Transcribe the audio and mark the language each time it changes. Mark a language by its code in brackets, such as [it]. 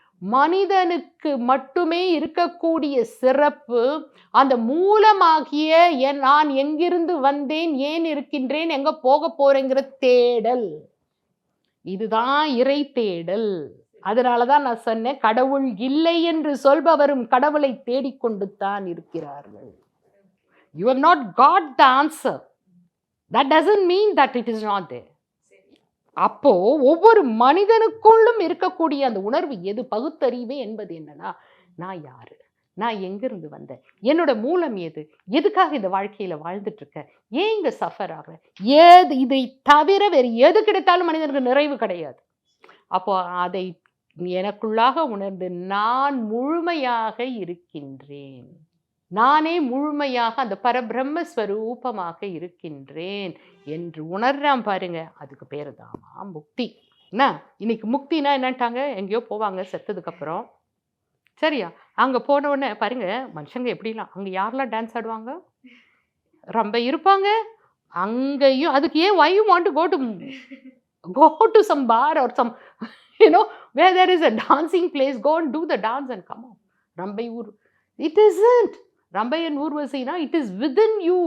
[ta] மனிதனுக்கு மட்டுமே இருக்கக்கூடிய சிறப்பு அந்த மூலமாகிய நான் எங்கிருந்து வந்தேன், ஏன் இருக்கின்றேன், எங்க போக போறேங்கிற தேடல். இதுதான் இறை தேடல். அதனாலதான் நான் சொன்னேன், கடவுள் இல்லை என்று சொல்பவரும் கடவுளை தேடிக்கொண்டு தான் இருக்கிறார்கள். [en] You have not got the answer. That doesn't mean that it is not there. [ta] அப்போ ஒவ்வொரு மனிதனுக்குள்ளும் இருக்கக்கூடிய அந்த உணர்வு எது? பகுத்தறிவு என்பது என்னன்னா, நான் யாரு, நான் எங்கிருந்து வந்தேன், என்னோட மூலம் எது, எதுக்காக இந்த வாழ்க்கையில வாழ்ந்துட்டு இருக்கேன், ஏன் இங்க சஃபர் ஆகிறேன், ஏது இதை தவிர வேறு எது கிடைத்தாலும் மனிதனுக்கு நிறைவு கிடையாது. அப்போ அதை எனக்குள்ளாக உணர்ந்து நான் முழுமையாக இருக்கின்றேன், நானே முழுமையாக அந்த பரபிரம்மஸ்வரூபமாக இருக்கின்றேன் என்று உணர்றான் பாருங்க. அதுக்கு பேரு தாமா முக்தி. என்ன இன்னைக்கு முக்தினா என்னட்டாங்க? எங்கேயோ போவாங்க செத்ததுக்கு அப்புறம், சரியா? அங்க போன உடனே பாருங்க மனுஷங்க எப்படிலாம், அங்க யாரெல்லாம் டான்ஸ் ஆடுவாங்க? ரொம்ப இருப்பாங்க அங்கேயும். [en] அதுக்கு ஏன் why you want to go to some bar or some where there is a dancing place, go and do the dance and come out. Rambai Ur, it isn't Rambai and Urvasina, it is within you.